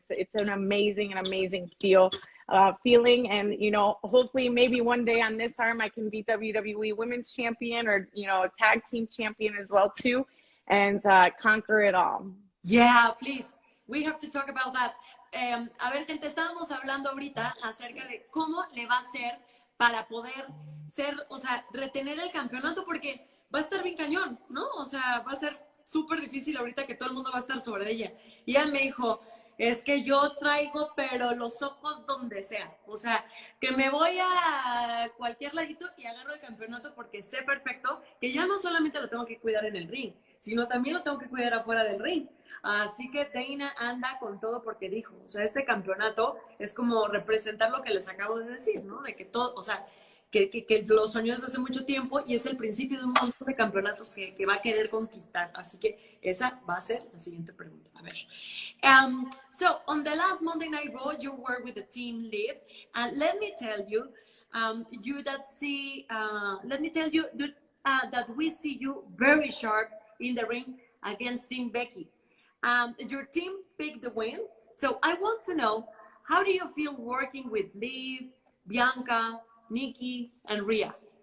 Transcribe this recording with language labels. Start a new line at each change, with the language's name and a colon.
English: It's an amazing feeling, and you know, hopefully maybe one day on this arm I can be WWE Women's Champion or, you know, Tag Team Champion as well too, and conquer it all. Yeah, please. We have to talk about that.
Spanish: A ver, gente, estábamos hablando ahorita acerca de cómo le va a hacer para poder ser, o sea, retener el campeonato, porque va a estar bien cañón, ¿no? O sea, va a ser súper difícil ahorita que todo el mundo va a estar sobre ella. Y ella me dijo, es que yo traigo, pero los ojos donde sea. O sea, que me voy a cualquier ladito y agarro el campeonato porque sé perfecto que ya no solamente lo tengo que cuidar en el ring, sino también lo tengo que cuidar afuera del ring. Así que Dana anda con todo porque dijo, o sea, este campeonato es como representar lo que les acabo de decir, ¿no? De que todo, o sea, que lo soñó desde hace mucho tiempo y es el principio de un montón de campeonatos que va a querer conquistar. Así que esa va a ser la siguiente pregunta. A ver.
English: So, on the last Monday Night Raw, you were with the team Liv. And let me tell you, that we see you very sharp in the ring against Team Becky. Your team picked the win. So I want to know, how do you feel working with Liv, Bianca, Nikki, and Rhea?